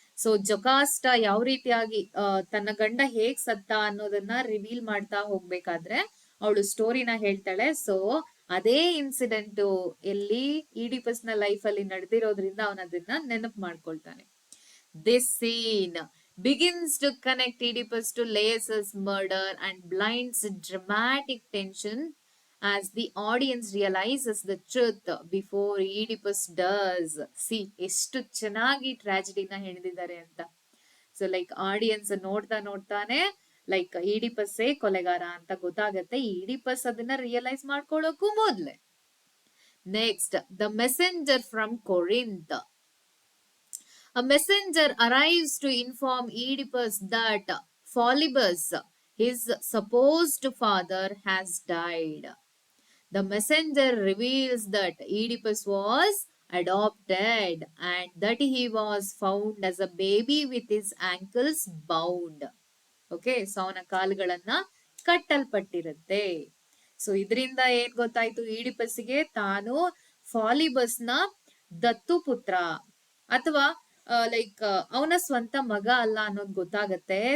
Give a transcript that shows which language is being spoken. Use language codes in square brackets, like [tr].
[kn] So ಜೊಕಾಸ್ಟ ಯಾವ ರೀತಿಯಾಗಿ ತನ್ನ ಗಂಡ ಹೇಗ್ ಸತ್ತ ಅನ್ನೋದನ್ನ ರಿವೀಲ್ ಮಾಡ್ತಾ ಹೋಗ್ಬೇಕಾದ್ರೆ ಅವಳು ಸ್ಟೋರಿನ ಹೇಳ್ತಾಳೆ. ಸೊ ಅದೇ ಇನ್ಸಿಡೆಂಟ್ ಎಲ್ಲಿ ಈಡಿಪಸ್ ನ ಲೈಫ್ ಅಲ್ಲಿ ನಡೆದಿರೋದ್ರಿಂದ ಅವನ ಅದನ್ನ ನೆನಪು ಮಾಡ್ಕೊಳ್ತಾನೆ. [en] This scene begins to connect Oedipus to Laius' murder and blinds dramatic tension as the audience realizes the truth before Oedipus does. [kn] See, ಎಷ್ಟು ಚೆನ್ನಾಗಿ ಟ್ರಾಜಿಡಿನ ಹೆಣೆದಿದ್ದಾರೆ ಅಂತ. ಸೊ ಲೈಕ್ ಆಡಿಯನ್ಸ್ ನೋಡ್ತಾನೆ ಲೈಕ್ ಈಡಿಪಸ್ಸೇ ಕೊಲೆಗಾರ ಅಂತ ಗೊತ್ತಾಗತ್ತೆ. ಈಡಿಪಸ್ ಅದನ್ನ ರಿಯಲೈಸ್ ಮಾಡ್ಕೊಳ್ಳೋಕು ಮೊದ್ಲೆ. [en] Next, the messenger from Corinth. A messenger arrives to inform Oedipus that Polybus, his supposed father, has died. The messenger reveals that Oedipus was adopted and that he was found as a baby with his ankles bound. [kn] Okay, so ಅವನ ಕಾಲುಗಳನ್ನ ಕಟ್ಟಲ್ಪಟ್ಟಿರುತ್ತೆ. So ಇದರಿಂದ ಏನ್ ಗೊತ್ತಾಯ್ತು, ಈಡಿಪಸ್ಗೆ ತಾನು ಫಾಲಿಬಸ್ನ ದತ್ತು ಪುತ್ರ ಅಥವಾ like ಅವನ ಸ್ವಂತ ಮಗ ಅಲ್ಲ ಅನ್ನೋದು ಗೊತ್ತಾಗತ್ತೆ.